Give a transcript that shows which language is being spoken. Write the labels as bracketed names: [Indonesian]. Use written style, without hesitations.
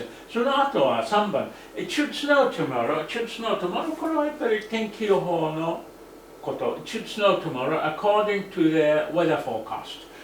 [Japanese] その後は3番、 [English] It should snow tomorrow. It should snow tomorrow. [Japanese] これはやっぱり天気予報のこと。 [English] It should snow tomorrow according to the weather forecast.